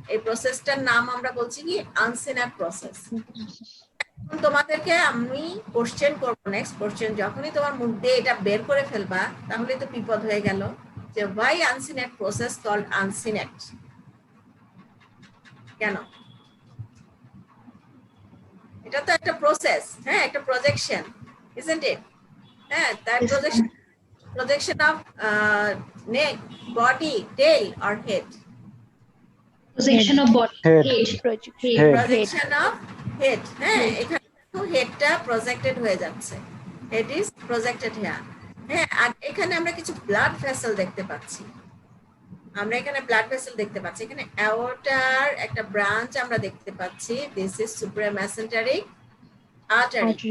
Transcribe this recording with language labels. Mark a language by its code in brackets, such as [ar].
[bn] এই প্রসেসটার নাম আমরা বলছি কি আনসিনার প্রসেস। তোমাদেরকে আমি কোশ্চেন করবো, নেক্সট কোশ্চেন যখনই তোমার মুখ দিয়ে এটা বের করে ফেলবা তাহলে তো বিপদ হয়ে গেল, যে [en] why uncinate process called uncinate, [bn] কেন? এটা তো একটা প্রসেস, হ্যাঁ, একটা প্রজেকশন, [en] isn't it? [bn] হ্যাঁ, তার [en] projection of neck, body, tail or head? Projection of body. Head. Head. Head. [bn] Projection of head, হ্যাঁ, এখানে হেডটা প্রজেক্টেড হয়ে যাচ্ছে, [en] head is projected here, [bn] হ্যাঁ, আর এখানে আমরা কিছু ব্লাড ভেসেল দেখতে পাচ্ছি, আমরা এখানে ব্লাড ভেসেল দেখতে পাচ্ছি, এখানে অ্যাওর্টার একটা ব্রাঞ্চ আমরা দেখতে পাচ্ছি, [en] this is superior mesenteric artery,